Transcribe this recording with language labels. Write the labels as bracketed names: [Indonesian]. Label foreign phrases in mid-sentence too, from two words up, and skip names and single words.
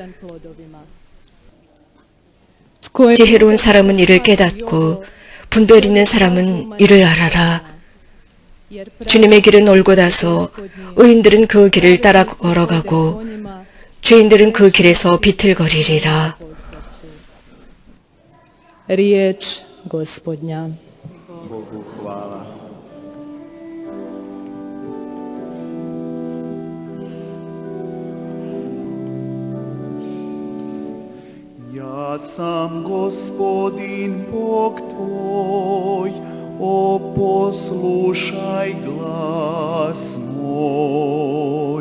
[Korean] 지혜로운 사람은 이를 깨닫고 분별 있는 사람은 이를 알아라. 주님의 길은 올곧아서 의인들은 그 길을 따라 걸어가고 죄인들은 그 길에서 비틀거리리라. [Croatian] riječ Gospodnja. Bogu hvala. Ja sam Gospodin Bog tvoj, o poslušaj glas moj.